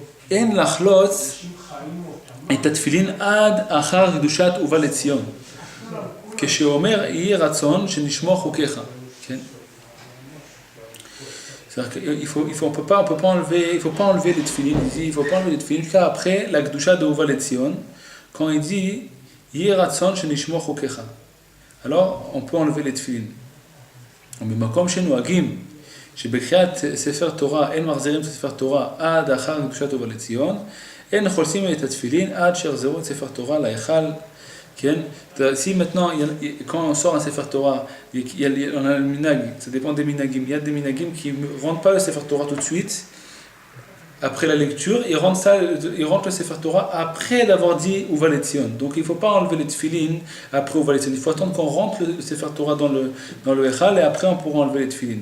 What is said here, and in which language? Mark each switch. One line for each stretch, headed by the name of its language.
Hebrew: En lachlotz et התפילין עד אחר קדושת ובא לציון. כשאומר יהי רצון שנשמור חוקיך.
French: Il faut pas enlever les tefilin. Il faut pas enlever les tefilin jusqu'à après la Kedusha de Uva Letzion. Quand il dit
Hebrew: Yeh Ratson Shenishmo Chokecha,
French: alors on peut enlever les tefilin.
Hebrew: Mais makom shenuagim שבקריאת ספר תורה אין מחזירים את ספר תורה עד אחר קדושת ובא לציון, אין חולצים את התפילין עד שיחזרו את ספר תורה להיכל.
French: Si maintenant, quand on sort un Sefer Torah, on a le minag, ça dépend des minagim. Il y a des minagim qui ne rentrent pas le Sefer Torah tout de suite, après la lecture, ils rentrent le Sefer Torah après d'avoir dit Uva Letzion. Donc il ne faut pas enlever les tefilin après Uva Letzion. Il faut attendre qu'on rentre le Sefer Torah dans le Echal et après on pourra enlever les tefilin.